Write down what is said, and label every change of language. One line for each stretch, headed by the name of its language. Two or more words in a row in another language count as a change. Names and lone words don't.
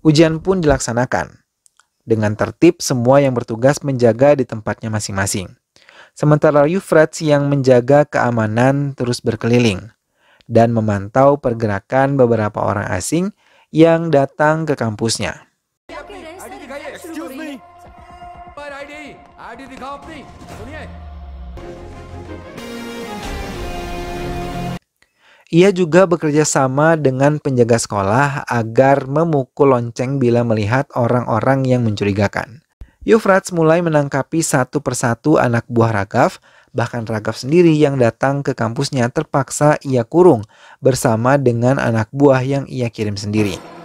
Indonesian: Ujian pun dilaksanakan. Dengan tertib, semua yang bertugas menjaga di tempatnya masing-masing. Sementara Euphrates yang menjaga keamanan terus berkeliling dan memantau pergerakan beberapa orang asing yang datang ke kampusnya.
English: excuse me
Hindi: पर आईडी दिखाओ अपनी सुनिए
Indonesian: Ia juga bekerja sama dengan penjaga sekolah agar memukul lonceng bila melihat orang-orang yang mencurigakan. Euphrates mulai menangkapi satu persatu anak buah Ragav, bahkan Ragav sendiri yang datang ke kampusnya terpaksa ia kurung bersama dengan anak buah yang ia kirim sendiri.